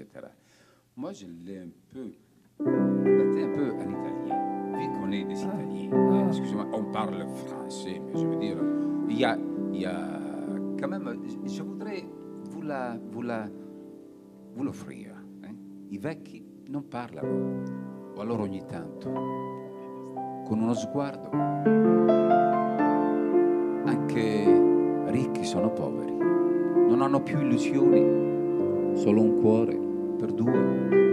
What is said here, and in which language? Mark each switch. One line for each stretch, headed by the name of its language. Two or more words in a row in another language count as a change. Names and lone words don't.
French: Moi, je l'ai un peu adapté un peu en italien, vu qu'on est des Italiens. Excusez-moi, on parle français, mais je veux dire, il y a quand même, je voudrais vous la vous l'offrir.
Italian: I vecchi non parlano, o allora ogni tanto, con uno sguardo. Anche ricchi sono poveri, non hanno più illusioni, solo un cuore per due.